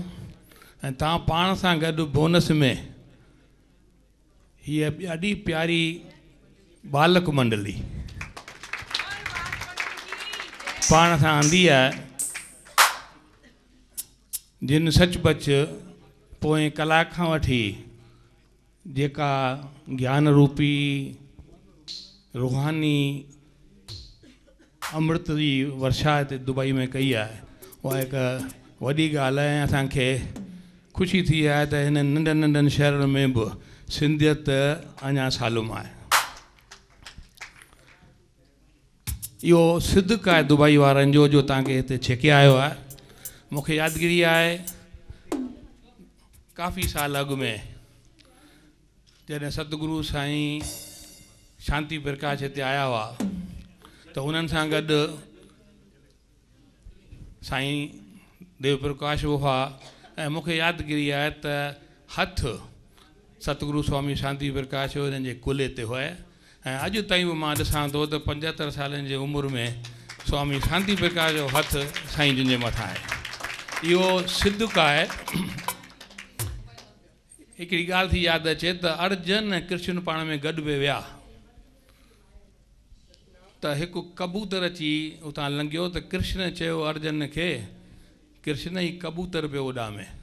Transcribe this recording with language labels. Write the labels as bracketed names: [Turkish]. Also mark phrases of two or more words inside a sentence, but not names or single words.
[Sindhi] ऐं तव्हां पाण सां गॾु बोनस में हीअ ॾाढी प्यारी बालक मंडली पाण सां आंदी आहे, जिन सचपच पोएं कलाक खां वठी जेका ज्ञान रूपी रूहानी अमृत जी वर्षा हिते दुबई में कई आहे, उहा हिकु वॾी ॻाल्हि आहे। ऐं असांखे ख़ुशी थी आहे त हिन नंढनि नंढनि शहरनि में बि सिंधियत अञा सालुम आहे। इहो सिदक आहे दुबई वारनि जो तव्हांखे हिते छिके आयो आहे। मूंखे यादगिरी आहे काफ़ी साल अॻु में जॾहिं सतगुरु साईं शांति प्रकाश हिते आया हुआ, त उन्हनि सां गॾु साईं देव प्रकाश हुआ। ऐं मूंखे यादगिरी आहे त हथु सतगुरु स्वामी शांति प्रकाश जो हिननि जे कुले ते हुआ। ऐं अॼु ताईं बि मां ॾिसां थो त 75 सालनि जी उमिरि में स्वामी शांति प्रकाश जो हथु साईं जिन जे मथां आहे। इहो सिदक आहे। हिकिड़ी ॻाल्हि थी यादि अचे त अर्जन ऐं कृष्ण पाण में गॾु बि विया, त हिकु कबूतर अची उतां लंघियो त कृष्ण चयो अर्जन खे, कृष्ण ई कबूतर पियो उॾामे।